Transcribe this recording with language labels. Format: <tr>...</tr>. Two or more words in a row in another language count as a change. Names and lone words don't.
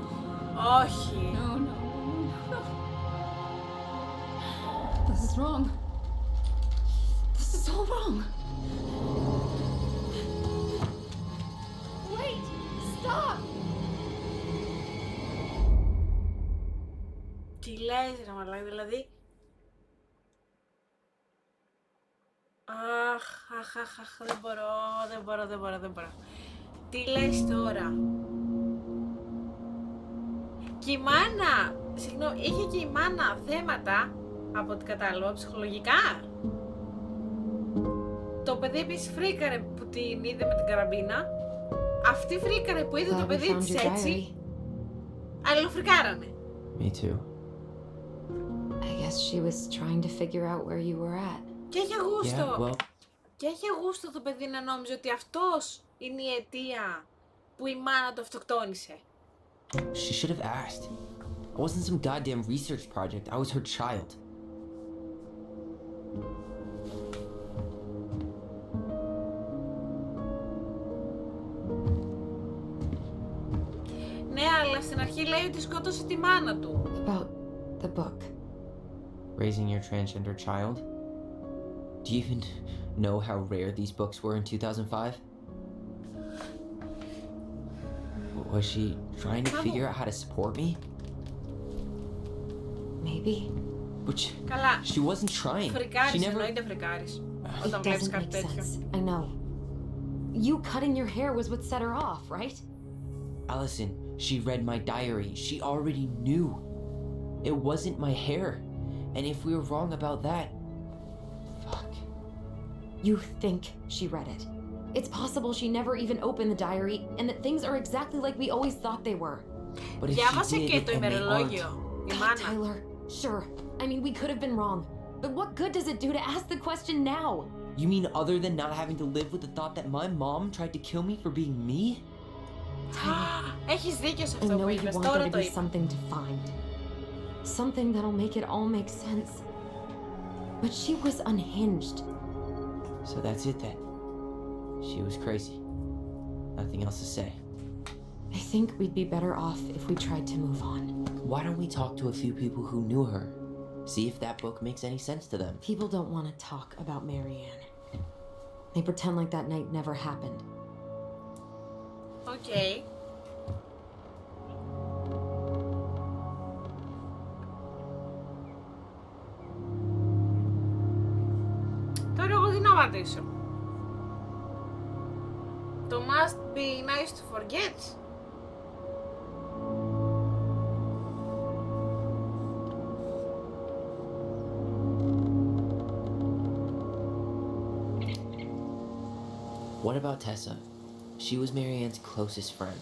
<el>Όχι.</el> <en>No, no, no. This is wrong. This is all wrong. Wait! Stop!</en> <el>Τι λες ρε μαλάκα, δηλαδή... Αχ, δεν μπορώ. Τι λες τώρα. Και η μάνα, συγγνώμη, είχε και η μάνα θέματα, από ό,τι κατάλαβα, ψυχολογικά. Το παιδί επίσης φρίκαρε που την είδε με την καραμπίνα. Αυτή φρίκαρε που είδε το παιδί της έτσι. Αλληλοφρικάρανε.</el> <en>Me too. I guess she was trying to figure out where you were at.</en> <el>Και έχει γούστο.</el> <en>Yeah, well...</en> <el>Και έχει γούστο το παιδί να νόμιζε ότι αυτός είναι η αιτία που η μάνα το αυτοκτόνησε.</el> <en>She should have asked. I wasn't some goddamn research project. I was her child.</en> <el>Ναι, αλλά στην αρχή λέει ότι σκότωσε τη μάνα του.</el> <en>About the book. Raising your transgender child? Do you even know how rare these books were in 2005? Was she trying to figure out how to support me? Maybe. Which</en> <el>Καλά.</el> <en>she wasn't trying.</en> <el>Φρικάρεις,</el> <en>She never...</en> <el>εννοείται φρικάρεις.</el> <en>It</en> <el>Όταν βλέπεις</el> <en>doesn't</en> <el>κάτι</el> <en>make</en> <el>τέτοιο.</el> <en>sense. I know. You cutting your hair was what set her off, right? Allison, she read my diary. She already knew. It wasn't my hair. And if we were wrong about that... Fuck. You think she read it. It's possible she never even opened the diary and that things are exactly like we always thought they were. But if</en> <el>Διάβασε</el> <en>she</en> <el>και</el> <en>did</en> <el>το</el> <en>and they aren't...</en> <el>ημερολόγιο. Η</el> <en>God,</en> <el>μάνα.</el> <en>Tyler. Sure. I mean, we could have been wrong. But what good does it do to ask the question now? You mean other than not having to live with the thought that my mom tried to kill me for being me?</en> <el>Έχεις δίκιο σε</el> <en>I</en> <el>αυτό</el> <en>know</en> <el>που</el> <en>you</en> <el>είπες.</el> <en>want</en> <el>Τώρα</el> <en>there to</en> <el>το</el> <en>be</en> <el>είπα.</el> <en>something defined. Something that'll make it all make sense. But she was unhinged. So that's it then. She was crazy. Nothing else to say. I think we'd be better off if we tried to move on. Why don't we talk to a few people who knew her? See if that book makes any sense to them. People don't want to talk about Marianne. They pretend like that night never happened.</en> <el>Οκ. Τώρα εγώ τι να πατήσω.</el> <en>Το must be nice to forget. What about Tessa? She was Marianne's closest friend.</en>